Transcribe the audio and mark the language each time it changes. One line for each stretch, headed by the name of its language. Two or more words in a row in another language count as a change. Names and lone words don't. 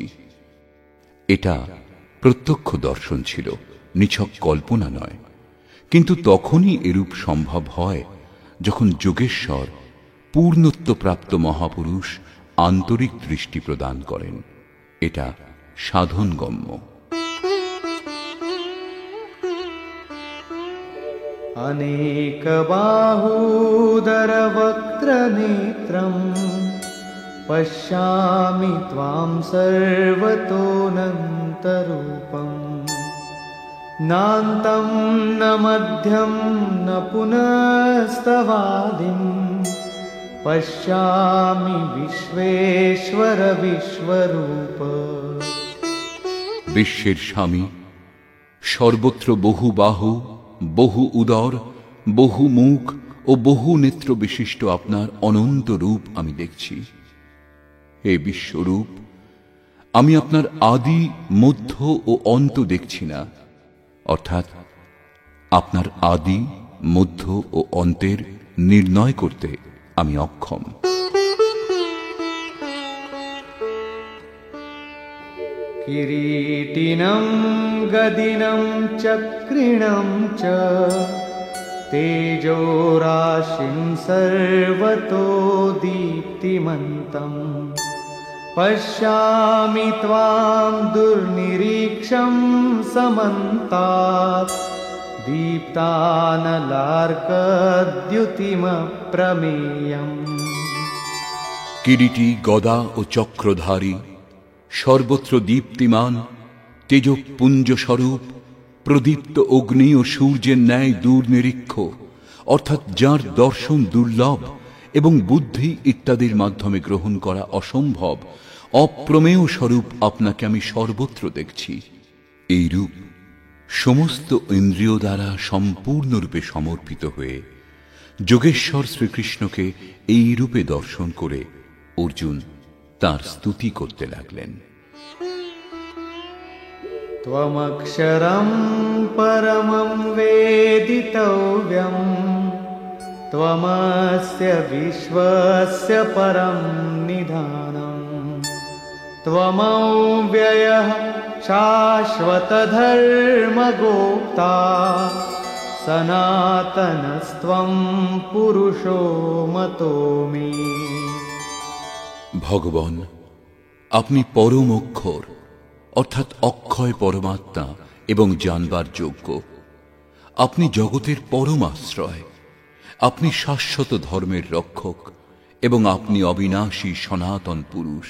Bangla: এটা প্রত্যক্ষ দর্শন ছিল, নিছক কল্পনা নয়। কিন্তু তখনই এরূপ সম্ভব হয় যখন যোগেশ্বর, পূর্ণত্বপ্রাপ্ত মহাপুরুষ আন্তরিক দৃষ্টি প্রদান করেন। এটা সাধনগম্য।
Sanskrit: अनेकबाहूदरवक्त्रनेत्रं पश्यामि त्वां सर्वतोऽनन्तरूपं नान्तं न मध्यं न पुनस्तवादिं पश्यामि विश्वेश्वर विश्वरूप।
Bangla: বিশ্বের স্বামী, সর্বত্র বহু বাহু, বহু উদর, বহু মুখ ও বহু নেত্র বিশিষ্ট আপনার অনন্ত রূপ আমি দেখছি। হে বিশ্বরূপ, আমি আপনার আদি, মধ্য ও অন্ত দেখছি না, অর্থাৎ আপনার আদি, মধ্য ও অন্তের নির্ণয় করতে আমি অক্ষম।
Sanskrit: किरीटिनं गदिनं चक्रिणं च तेजोराशिं सर्वतो दीप्तिमन्तम् पश्यामि त्वां दुर्निरीक्षं समन्तात् दीप्तानलार्कद्युतिमप्रमेयम्।
Bangla: কিরীটি গদা ও চক্রধারী, সর্বত্র দীপ্তিমান, তেজপুঞ্জ স্বরূপ, প্রদীপ্ত অগ্নি ও সূর্যের ন্যায় দূরনিরীক্ষ, অর্থাৎ যার দর্শন দুর্লভ এবং বুদ্ধি ইত্যাদির মাধ্যমে গ্রহণ করা অসম্ভব, অপ্রমেয় স্বরূপ আপনাকে আমি সর্বত্র দেখছি। এই রূপ সমস্ত ইন্দ্রিয় দ্বারা সম্পূর্ণরূপে সমর্পিত হয়ে যোগেশ্বর শ্রীকৃষ্ণকে এই রূপে দর্শন করে অর্জুন তার স্তুতি করতে লাগলেন।
Sanskrit: त्वमक्षरं परमं वेदितव्यं त्वमस्य विश्वस्य परं निधानं त्वमव्ययः शाश्वतधर्मगोप्ता सनातनस्त्वं पुरुषो मतो मे।
Bangla: ভগবান, আপনি পরম অক্ষর অর্থাৎ অক্ষয় পরমাত্মা এবং জানবার যোগ্য। আপনি জগতের পরম আশ্রয়, আপনি শাশ্বত ধর্মের রক্ষক এবং আপনি অবিনাশী সনাতন পুরুষ।